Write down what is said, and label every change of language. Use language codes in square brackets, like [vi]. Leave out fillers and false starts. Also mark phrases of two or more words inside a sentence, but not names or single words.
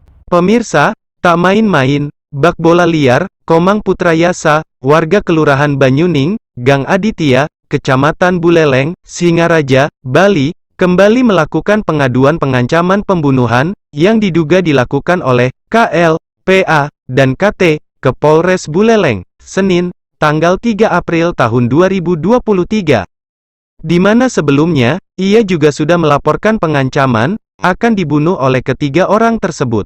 [id] Pemirsa, tak main-main, bak bola liar, Komang Putrayasa, warga Kelurahan Banyuning, Gang Aditya, Kecamatan Buleleng, Singaraja, Bali, kembali melakukan pengaduan pengancaman pembunuhan, yang diduga dilakukan oleh KL, PA, dan KT, ke Polres Buleleng, Senin, tanggal 3 April tahun 2023. Di mana sebelumnya, ia juga sudah melaporkan pengancaman, akan dibunuh oleh ketiga orang tersebut.